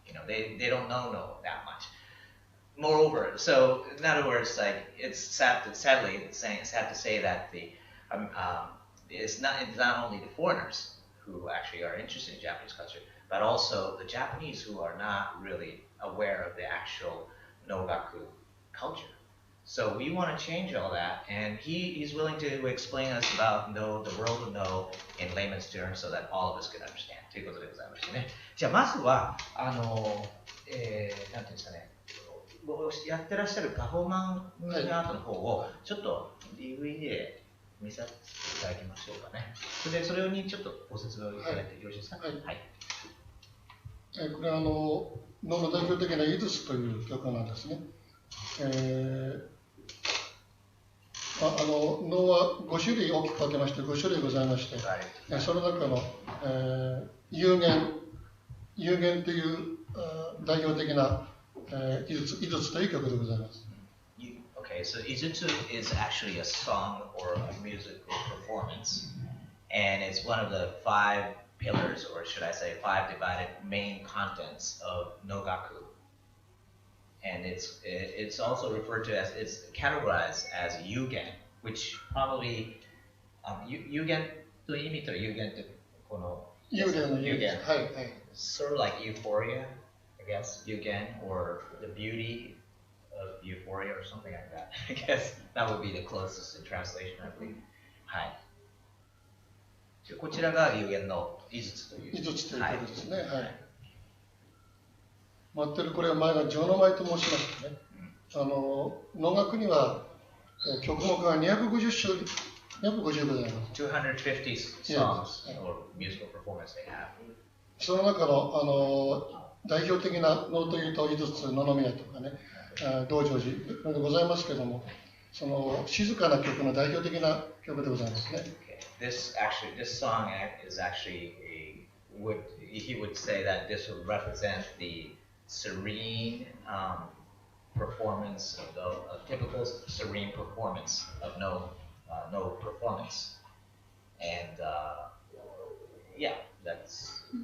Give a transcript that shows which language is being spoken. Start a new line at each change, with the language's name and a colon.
English: They don't know No that much. Moreover, so in other words, it's sad to say that it's not only the foreigners who actually are interested in Japanese culture, but also the Japanese who are not really aware of the actual Nogaku culture. So we want to change all that, and he's willing to explain us about No, the world of No, in layman's terms, so that all of us can understand. ということでございましてね。じゃあまずは
Japanese: なんていうんですかね、やってらっしゃるパフォーマンスアートの方をちょっと DVD で見させていただきましょうかね。それにちょっとご説明をいただいてよろしいですか。はい。これは能の代表的な「井筒」という曲なんですね。能は5種類大きく分けまして5種類ございまして、その中の、有限という代表的な井筒という曲でございます。
English: Okay, so Izutsu is actually a song or a musical performance, and it's one of the 5 pillars, or should I say 5 divided main contents of Nogaku. And it's also referred to as, it's categorized as yugen, which probably, yugen という意味と yugen ってこのyugen, sort of like euphoria, I guess, yugen, or the beauty of euphoria or something like that. I guess that would be the closest in translation, I believe.
Japanese: はい。こちらがyugenの井筒という。井筒ということですね。はい。待ってるこれは前が城の舞と申しましてね。能楽には曲目が250ございます。
English: 250 songs or musical performance they have.
Japanese: その中の代表的な能というと井筒、野々宮とかね、道成寺でございますけれども、その静かな曲の代表的な曲でございますね。
English: This song is actually he would say that this would represent the serene performance of a typical serene performance of no performance, and yeah, that's.